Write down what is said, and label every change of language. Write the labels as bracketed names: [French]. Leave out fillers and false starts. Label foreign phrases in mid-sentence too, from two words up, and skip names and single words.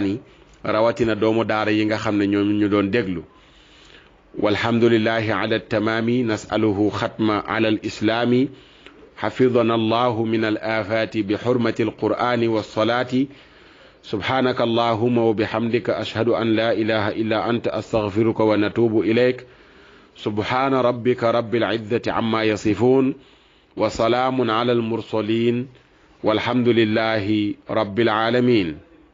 [Wolof] yi rawatina doomu daara yi nga xam ne ñoom ñu doon déglu [Arabic] والحمد لله على تمام نسأله ختمه على الإسلام حفظنا الله من الآفات بحرمة القرآن والصلاة سبحانك اللهم وبحمدك أشهد أن لا إله إلا أنت أستغفرك ونتوب إليك سبحان ربك رب العزة عما يصفون وسلام على المرسلين والحمد لله رب العالمين